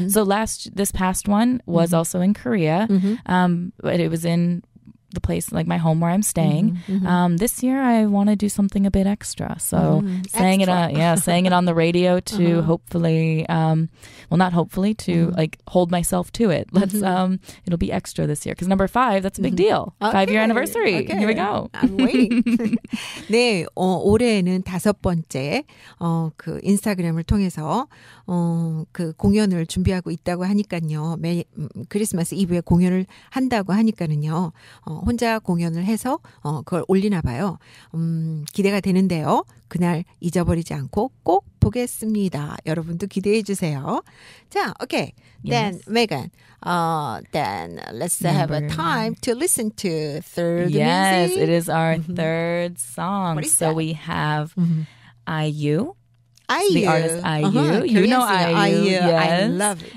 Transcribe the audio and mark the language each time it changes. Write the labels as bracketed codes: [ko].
[en] So this past one was also in Korea, but it was in the place, like my home where I'm staying. This year I want to do something a bit extra. So saying it on the radio to hopefully, well, not hopefully, to like hold myself to it. Let's, it'll be extra this year. Because number 5, that's a big deal. 5-year anniversary. Okay. Here we go. I'm waiting. [ko] 네, 올해는 5번째, 그 인스타그램을 통해서, 그 공연을 준비하고 있다고 하니까요. 크리스마스 이브에 공연을 한다고 하니까는요. 혼자 공연을 해서 그걸 올리나 봐요. 기대가 되는데요. 그날 잊어버리지 않고 꼭 보겠습니다. 여러분도 기대해 주세요. 자, okay. [en] Then Megan, then let's have a time to listen to third music. Yes, it is our third song. What is so that? we have IU. IU. The artist IU. You know IU. Yes. I love it.